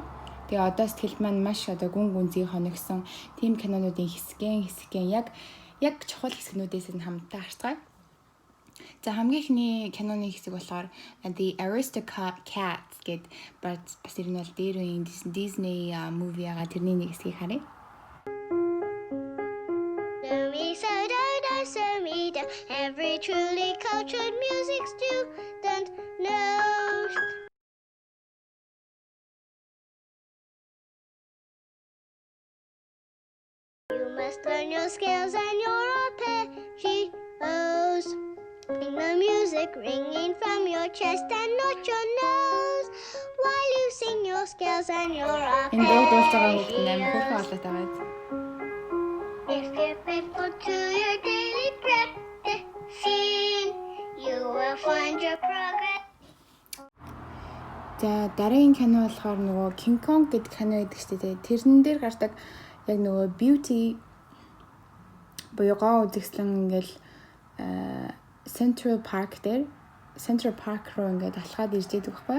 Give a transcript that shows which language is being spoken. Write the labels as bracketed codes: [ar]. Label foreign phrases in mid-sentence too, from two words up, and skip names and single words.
[mn] Тэгээ одоо сэтгэл маань маш одоо гүн гүнзгий хоногсон тийм кинонуудын хэсгэн яг чухал хэсгнүүдээс нь хамтдаа харцгаая. За хамгийн ихний киноны хэсэг болохоор The Aristocats гэд бас ер нь бол дээр үеийн Disney movie-ага тэрний нэг хэсгийг харъя. [en] Every truly cultured music student knows. You must learn your scales and your arpeggios. Bring the music ringing from your chest and not your nose. While you sing your scales and your [mn] Энэ дуу дуулж байгаа хүүхэд амар хөөрхөн олоод байгаа биз. [en] If you're faithful to your daily practicing, you will find your progress. [mn] За дараагийн кино болохоор нөгөө King Kong гэдэг кино байдаг шүү дээ. Тэрэн дээр гардаг яг нөгөө Beauty буюугаа үзэсгэлэн ингээл Central Park руу ингээд алхаад ирж байдаг байхгүй.